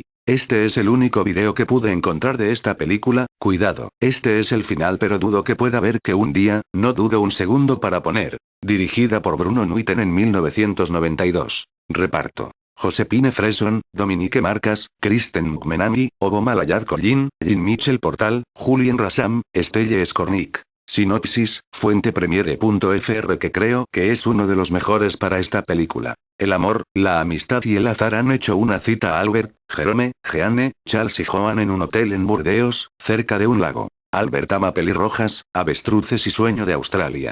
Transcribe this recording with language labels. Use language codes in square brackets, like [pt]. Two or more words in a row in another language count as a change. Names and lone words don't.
[es] Este es el único video que pude encontrar de esta película. Cuidado, este es el final, pero dudo que pueda haber que un día, no dudo un segundo para poner. Dirigida por Bruno Nuiten en 1992. Reparto: Josephine Freson, Dominique Marcas, Kristen Mcmenamy, Oboma Layad Collin, Jean-Michel Portal, Julien Rassam, Stelle Skornik. Sinopsis, fuente Premiere.fr, que creo que es uno de los mejores para esta película. El amor, la amistad y el azar han hecho una cita a Albert, Jerome, Jeanne, Charles y Joan en un hotel en Burdeos, cerca de un lago. Albert ama pelirrojas, avestruces y sueño de Australia.